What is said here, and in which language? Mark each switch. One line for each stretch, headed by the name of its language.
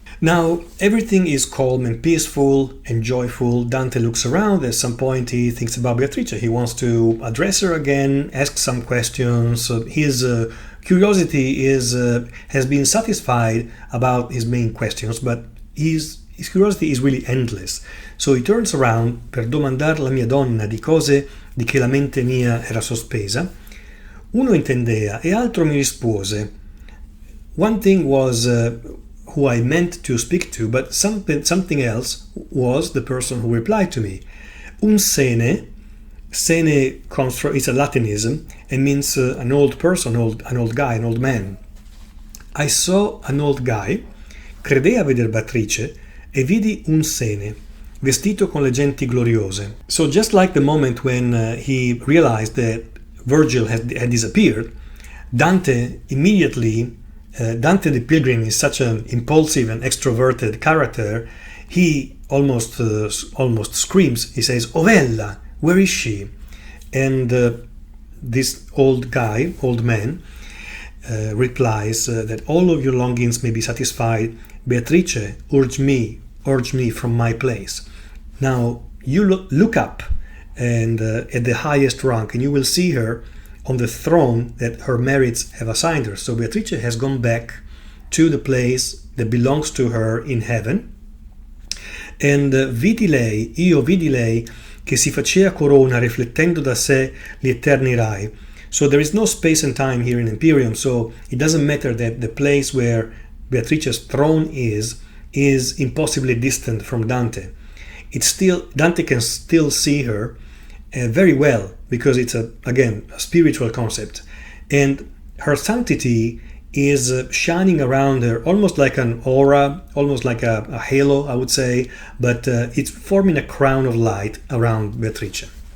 English: Now, everything is calm and peaceful and joyful. Dante looks around. At some point, he thinks about Beatrice. He wants to address her again, ask some questions. His curiosity has been satisfied about his main questions, but his curiosity is really endless. So he turns around
Italian: per domandar la mia donna di cose di che la mente mia era sospesa. Uno intendea e altro mi rispose.
English: One thing was who I meant to speak to, but something else was the person who replied to me.
Italian: Un sene
English: Sene comes from, it's a Latinism and means an old person, an old guy, an old man. I saw an old guy,
Italian: credea veder Beatrice, e vidi un sene, vestito con le genti gloriose.
English: So just like the moment when he realized that Virgil had disappeared, Dante immediately, Dante the Pilgrim is such an impulsive and extroverted character, he almost screams, he says, Ovella, where is she? And this old man, replies that all of your longings may be satisfied. Beatrice, urge me from my place. Now you look up and at the highest rank, and you will see her on the throne that her merits have assigned her. So Beatrice has gone back to the place that belongs to her in heaven.
Italian: And io vidi lei che si facea corona riflettendo da sé gli eterni rai.
English: So there is no space and time here in Empyreum, so it doesn't matter that the place where Beatrice's throne is impossibly distant from Dante. Dante can still see her very well, because it's a spiritual concept, and her sanctity is shining around her, almost like an aura, almost like a halo, I would say, but it's forming a crown of light around Beatrice.